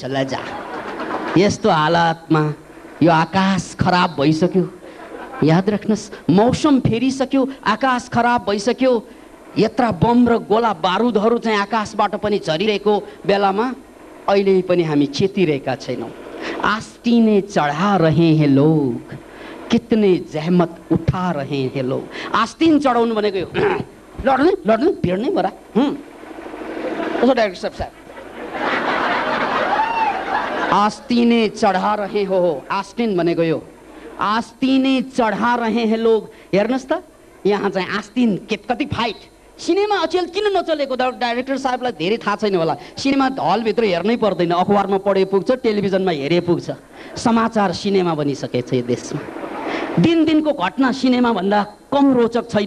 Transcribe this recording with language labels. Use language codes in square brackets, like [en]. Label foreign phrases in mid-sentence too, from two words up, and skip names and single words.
[ne] लजा, यस्तो हालतमा यो आकाश खराब भइसक्यो। याद राख्नुहोस्, मौसम फेरिसक्यो, आकाश खराब भइसक्यो। यत्रा बम र गोला बारुदहरू चाहिँ आकाशबाट पनि झरिरहेको बेलामा अहिले पनि हामी चेतिरहेका छैनौँ। [hi] आस्तीने चढा रहे हैं लोग, कितने जहमत उठा रहे हैं लोग। [ne] आस्तीन चढाउनु भनेको यो लड्नु भिड्नै बरा। [hi] उसो डाइरेक्टर साहब, आस्तीने चढा रहे हो, आस्तीन [ne] भनेको यो [hi] आस्तीने चढा रहे हैं लोग। [ne] हेर्नुहोस् त, यहाँ चाहिँ आस्तीन कति फाइट। सिनेमा अचेल किन नचलेको? डाइरेक्टर साहबलाई धेरै थाहा छैन होला। सिनेमा हलभित्र हेर्नै पर्दैन, अखबारमा पढे पुग्छ, टेलिभिजनमा हेरे पुग्छ। समाचार सिनेमा बनिसकेको छ यो देशमा। दिनको घटना सिनेमा भन्दा कम रोचक छैन।